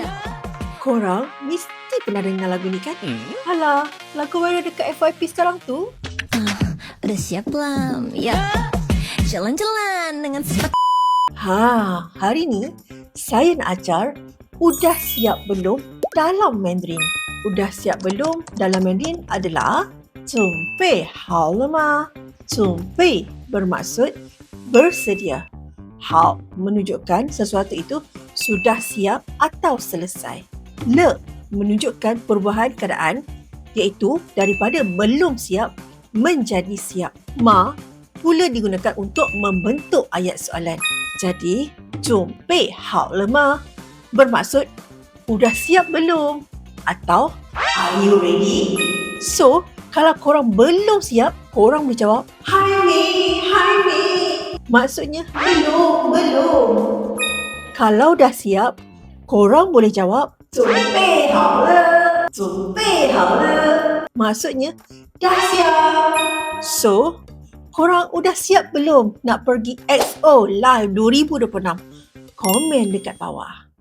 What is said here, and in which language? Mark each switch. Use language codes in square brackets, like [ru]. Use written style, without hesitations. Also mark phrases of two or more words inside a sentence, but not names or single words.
[ms] Korang mesti pernah dengar lagu ni kan? Alah, lagu viral dekat FYP sekarang tu. Udah siap belum? Ya, jalan-jalan dengan sepat. Hari ni saya nak ajar udah siap belum dalam Mandarin. Udah siap belum dalam Mandarin adalah [zh] 准备好了吗? [ms] 准备 bermaksud bersedia. 好 menunjukkan sesuatu itu sudah siap atau selesai. Le menunjukkan perubahan keadaan iaitu daripada belum siap menjadi siap. Ma pula digunakan untuk membentuk ayat soalan. Jadi, [zh] 准备好了吗 [ms] bermaksud udah siap belum? [en] Atau are you ready? [ms] So, kalau korang belum siap, korang boleh jawab [zh] 还没. [ms] Maksudnya belum. Kalau dah siap, korang boleh jawab [zh] 准备好了. [ms] Maksudnya dah siap. So, korang udah siap belum nak pergi XO Live 2026? Komen dekat bawah.